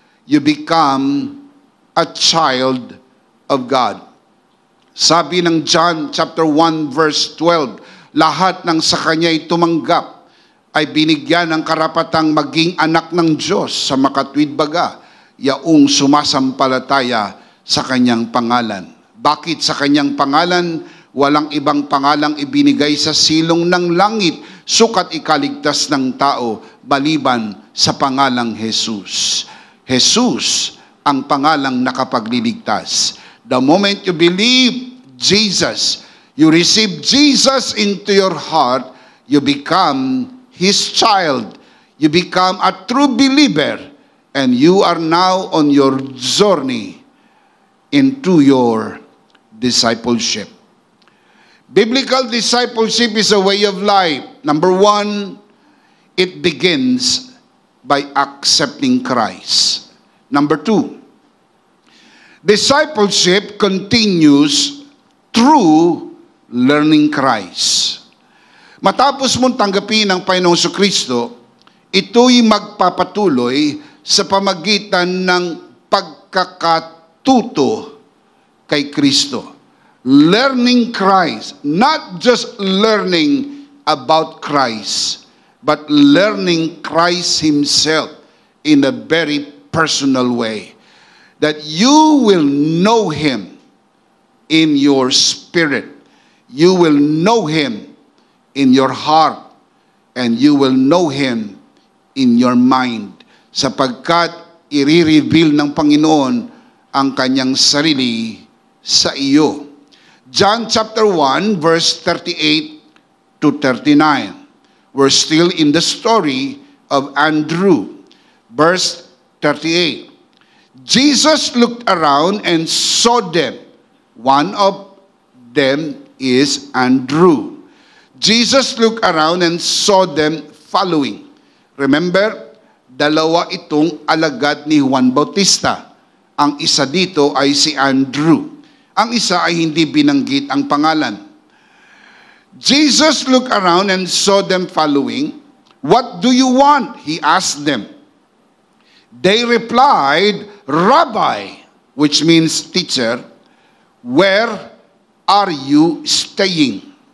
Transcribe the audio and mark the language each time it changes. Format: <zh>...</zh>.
<en>you become a child of God.</en> <tl>Sabi ng John chapter 1 verse 12, lahat ng sa Kanya'y tumanggap ay binigyan ng karapatang maging anak ng Diyos sa makatwid baga, yaong sumasampalataya sa Kanyang pangalan. Bakit sa Kanyang pangalan? Walang ibang pangalang ibinigay sa silong ng langit, sukat ikaligtas ng tao, maliban sa pangalang Jesus. Jesus ang pangalang nakapagliligtas.</tl> <en>The moment you believe Jesus, you receive Jesus into your heart, you become His child. You become a true believer, and you are now on your journey into your discipleship. Biblical discipleship is a way of life. Number one, it begins by accepting Christ. Number two, discipleship continues through learning Christ.</en> <tl>Matapos mong tanggapin ang Panginoong Jesucristo, ito'y magpapatuloy sa pamagitan ng pagkakatuto kay Kristo.</tl> <en>Learning Christ, not just learning about Christ, but learning Christ Himself in a very personal way. That you will know Him in your spirit. You will know Him in your heart, and you will know Him in your mind,</en> <tl>sapagkat i-reveal ng Panginoon ang Kanyang sarili sa iyo.</tl> <en>John chapter 1 verse 38 to 39. We're still in the story of Andrew. Verse 38. Jesus looked around and saw them. One of them is Andrew. Jesus looked around and saw them following. Remember,</en> <tl>dalawa itong alagad ni Juan Bautista. Ang isa dito ay si Andrew. Ang isa ay hindi binanggit ang pangalan.</tl> <en>Jesus looked around and saw them following. What do you want? He asked them. They replied, Rabbi, which means teacher, where are you staying?</en>